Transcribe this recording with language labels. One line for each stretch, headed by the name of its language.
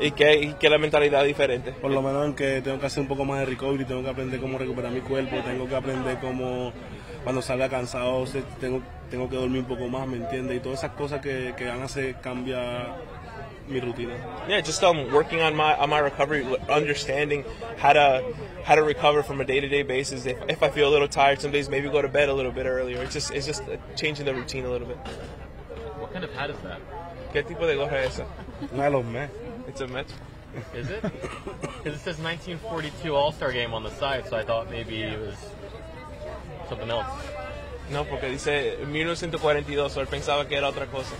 Spanish: Y que la mentalidad diferente. Por lo menos en que tengo que hacer un poco más de recovery, tengo que aprender cómo recuperar mi cuerpo, tengo que aprender cómo cuando salga cansado tengo que dormir un poco más, ¿me entiendes? Y todas esas cosas que van a hacer cambiar mi rutina.
English: Yeah, just working on my recovery, understanding how to recover from a day-to-day basis. If I feel a little tired some days, maybe go to bed a little bit earlier. It's just changing the routine a little bit. What kind of hat is that?
Spanish: ¿Qué tipo de gorra es esa? Una de los Mets.
English: It's a Mets. Is it? Because it says 1942 All-Star Game on the side, so I thought maybe it was something else.
Spanish: No, porque dice 1942, so él pensaba que era otra cosa.